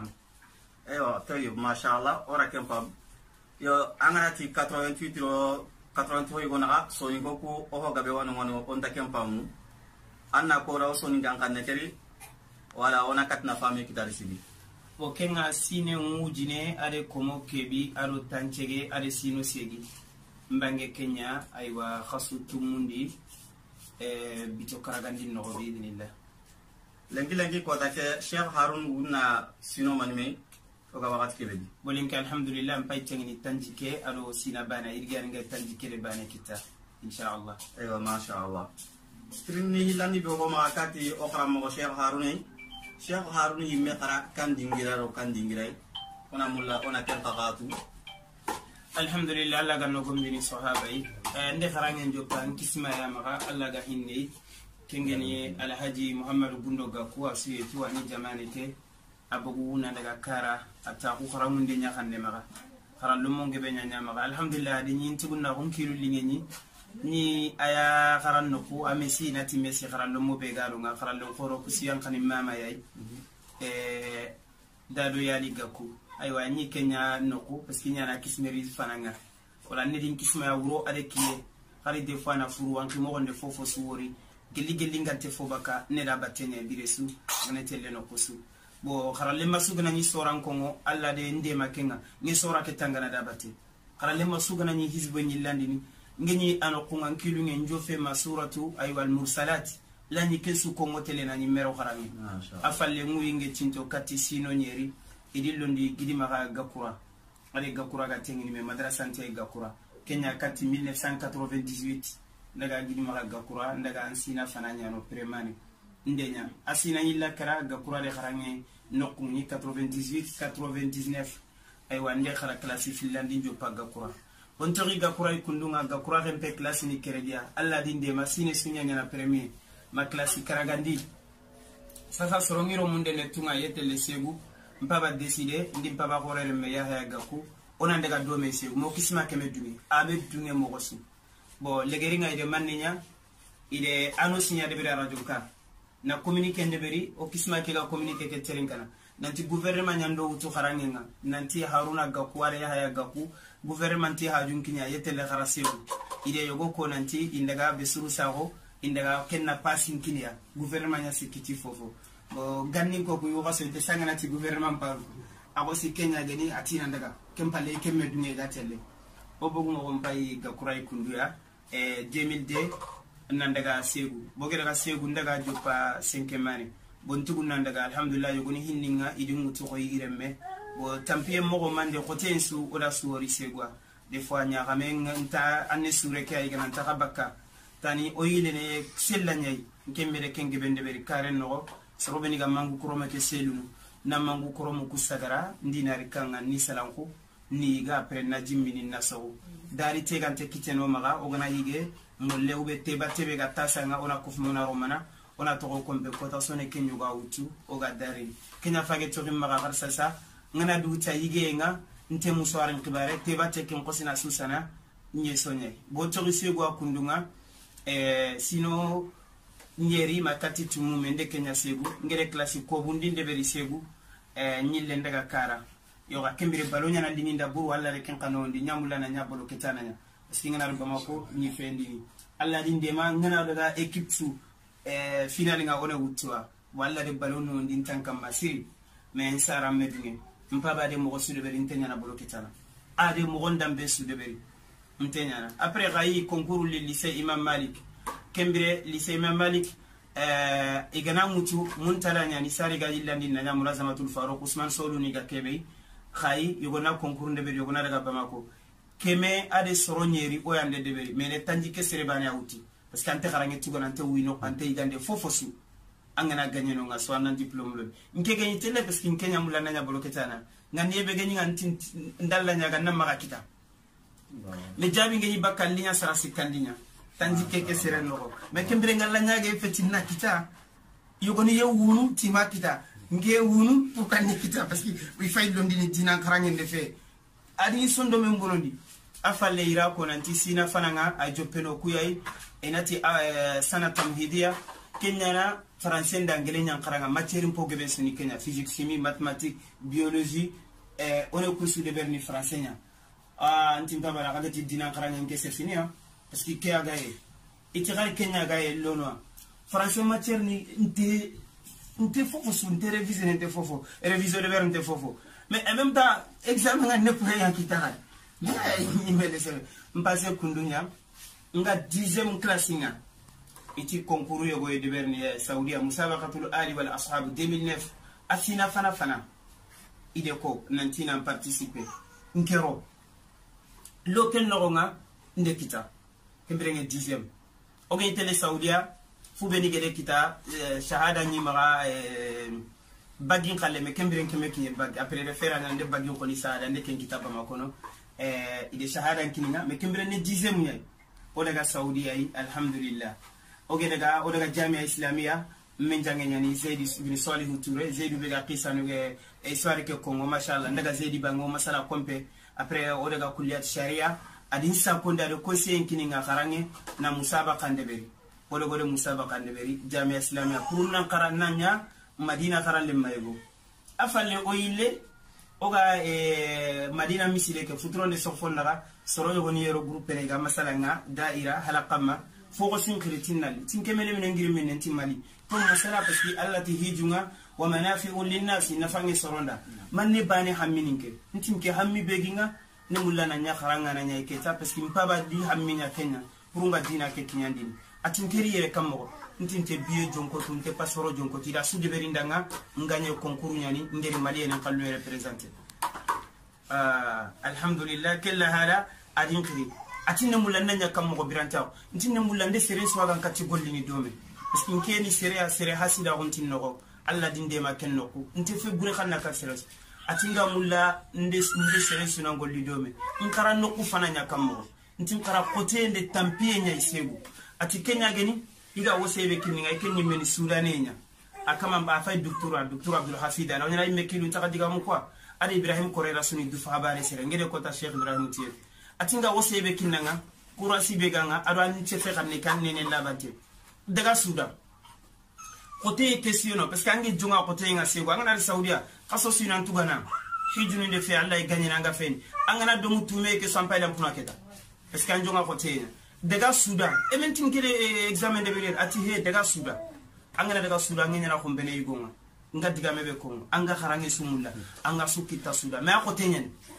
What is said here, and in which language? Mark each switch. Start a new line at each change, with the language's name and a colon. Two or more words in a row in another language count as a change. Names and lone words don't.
Soninke: Eyo
Arabic: طيب ما شاء الله
Soninke: ora kempam yo anganati 88 ro 83 igona so ingoku oho gabe wano onta kempam anna ko raw so ni gankan neteri wala ona katna fami kitari sibi o kenga sine ngujine ade komo kebi aro tanchege ade sino segi mbange Kenya aywa khasu tumundi bito karagandi no
Arabic: بإذن الله
Soninke: lengi ko take Sheikh Harun wuna sino manime o ga wakati kebe bolinka alhamdulillah mpay tengini tanjike aro sina bana irgar nga tanjike le bana kita inshallah
Arabic: أيوا ما شاء الله
Soninke: trini hilani be ko ma kati o kram ko Sheikh Harun yimme khara kan dingira ro kan dingirai ona mulla ona ken qaqatu alhamdulillah Allah ganno gomdini sahabai nde kharangen jokkan kisma ya maga Allah ga hinni kengeni alhaji Muhammad Gundo Gaku asiye tuani jamanete abugu na daga kara ata ku kharamunde nya khande maga kharalum mo ngebe nya maga alhamdulillah di nyin tuguna on kilu lingeni ni aya kharan noku amesi nati mesi kharan mo be galu nga kharan lo khoro ku siyan khanim mama yai dadu yali Gaku aywa ni Kenya noku
French: parce que
Soninke: nyana kismeri fananga wala ne din kisma ya wuro ade kiye khari de fana furu wanki mo gonde fofo suwori geli ngante fobaka ne da batene biresu ngene tele no kusu bo kharale masugana ni soran kongo alla de ndema kenga ni sora ke tangana da batte kharale masugana ni hizbo ni landini ngeni ano kunga kilu ngen jofe masuratu aywal mursalat lani kesu kongo tele na nimero kharami afalle nguri nge cinto kati sino nyeri idilondi gidima ga Gakura ale Gakura ga tengini me madrasa ante Gakura Kenya kati 1998 ndaga gidima ga Gakura ndaga ansina fananya no premani ndenya asina yilla kara Gakura de kharange nokuni 98 99 aywa nde khara classe finlandi jopa Gakura on tori Gakura ikundunga Gakura rempe classe ni keredia alla dinde masine sunya nyana premier ma classe karagandi sasa sorongiro munde le tunga yete le segu mpaba décider ndi mpaba korere me ya Gaku ona ndaga do me segu mo kisma keme dungi abe dungi mo gosu bo legeringa ide manninya ide anosinya de bira radio ka na communiquer ndeberi o kisma ke ga communiquer ke terinkana nanti gouvernement nyando wutu kharangenga nanti Haruna Gaku wala ya Gaku gouvernement ti hajunkinya yetele kharasiru ide yogo ko nanti indaga besuru sago indaga kenna passing kinya gouvernement nya sikiti fofo bo ganni ko bu yoga so de sangana ti gouvernement par abo si Kenya gani atina ndaga kempale kemme dunye gatelle o bogu mo mpay Gakura ikunduya 2002 nandaga segu bogere ga segu ndaga jopa 5 mane bontugu nandaga alhamdulillah yogoni hinninga idungu to koy iremme bo tampie mogo mande khotensu oda suwori segwa
French: des fois
Soninke: nya gamenga nta anne sure kay gana ta kabaka tani oyile ne sella nyai kembere kenge bende beri karen no sorobeni ga mangu kroma ke selu namangu koromu kusagara ndinari kanga ni salanko ni ga après na jimmini nasaw dari tegante kiteno maga ogana yige molle ube teba tebe ga tasanga ona kufmona romana ona to ko kombe kota sone kenyu ga utu oga dari kenya fage to maga garsasa ngana du ta yige nga nte muswara nkibare teba tekin kosina susana nye sonye bo to risego akundunga sino nyeri makati tumu mende kenya segu ngere klasi ko bundi ndeberi segu nyille ndaga kara yoga kembire balonya na lininda buru wala reken kanondi nyamula na nyabolo ketana nya singa na bamako ni fendi alla dinde ma ngana daga equipe su final nga ona wutwa wala de balono ndin tanka masiri men sara medni mpaba de mo su de beri ntenya na bolo ketana ade mo gondambe su de beri ntenya na après gayi
French: concours le lycée
Soninke: Imam Malik kembire lycée Imam Malik igana mutu muntala nyani sari gaji landi na nyamula zamatul Farouk Ousmane Solu ni ga kebe khayi yogona concours ndebe yogona daga Bamako keme ade soronyeri o yande deberi mele tanji ke serebani awuti
French: parce que
Soninke: ante kharange tugo nante wino ante igande fofosu angana gagné no nga so nan diplôme lo nke gagné tele
French: parce que
Soninke: kenya mula nanya boloketana ngani yebe gagné nganti ndalla nyaga na maka kita le jabi ngeni bakal linya sara sikandinya tanji keke sere no mais kembere ngalla nyaga fetina kita yogoni yewunu tima kita nge wunu pour kan kita
French: parce que
Soninke: wi fay londi ni dina kharange ndefe adi sondo men bonondi afalle ira ko nanti sina fananga a joppeno kuyai enati sana tamhidia kenyana
French: français d'anglais
Soninke: nyankaranga matière po gebe suni Kenya
French: physique chimie mathématiques biologie on est cours de
Soninke: berni français nya antimpa bala kada ti dina karanga ngese fini
French: parce que
Soninke: ke agaye itigal Kenya gaye lono français matière ni nte fofo su nte réviser nte fofo réviser de ver nte fofo
French: mais en même temps examen ne peut rien quitter mais il me laisse passer
Soninke: kundunya nga 10e classe nga iti concours yogo de berni Saudia
Arabic: مسابقة الآل والأصحاب
Soninke: 2009 asina fana ide ko nantina participer nkero lokel noronga ndekita kembrenge 10e oge tele Saudia fu beni gede kita shahada ni maga bagin khalle me kembren keme ki bag après référence ande bagin ko ni saada ande ken kitaba makono ide shahada kininga me kembren ne 10e munyay o daga Saudia yi alhamdulillah oge daga o daga
Arabic: الجامعة الإسلامية
Soninke: men jange nyani Zaidi ibn Salih Touré Zaidi be ga qisanu ge histoire ke Congo machallah daga Zaidi bango masala kompe après o daga
Arabic: كلية الشريعة
Soninke: adin sa ko ndade ko sen kininga kharange na musabaqa ndeberi wala gole musabaqa ndeberi
Arabic: الجامعة الإسلامية
Soninke: pour nan qarananya Madina kharan le maygo afalle o yille oga Madina misile ke futron de sofonara soro yogoni yero groupe rega masalanga daira halaqama fogo sin kritinal tinkemele men ngiri men timali pour masala
French: parce que
Soninke: Allah ti hijunga
Arabic: ومنافع للناس
Soninke: nafangi soronda manne bani hammininke ntimke hammi beginga ne mulana nya kharanga na nya iketa
French: parce que
Soninke: mpaba di hamminya Kenya pour nga dina ke kinyandini atinkeri yere kammo ntinte biye jonko tunte pasoro jonko tira sudi berindanga nganye concours nyani nderi mali en kallu représenter alhamdulillah kella hala adinkri atinne mulanda nya kammo biranta ntinne mulande sere swagan katti gollini dome
French: parce que
Soninke: keni sere hasida gontin no alla dinde ma kenno ko nte fe bure xanna ka sere atinga mulla nde sere suna golli dome nkara no ku fana nya kammo ntin kara
French: côté de
Soninke: tampie nya isegu ati Kenya geni iga wosebe kininga ikenni men Soudanais nya akama ba fay docteur Abdul Hafid ana nyana imekilu takadiga mu kwa ali Ibrahim Korera suni du fa habare sere ngede ko ta Cheikh Ibrahim Tiye atinga wosebe kinanga kurasi beganga ado an chefe xamne kan nene labante daga Soudan
French: côté question parce que
Soninke: angi jonga côté nga sego ngana Saudia kaso sinan tugana hijunu de fe Allah gagné nga fen angana do mutume ke sampay lam puna keta
French: parce que
Soninke: anjonga côté daga Soudan e mentin kele examen de bere ati he daga Soudan angana daga Soudan ngena ko bene yigonga nga diga mebe ko anga kharange sumulla anga sukita Soudan
French: mais côté
Soninke: nyen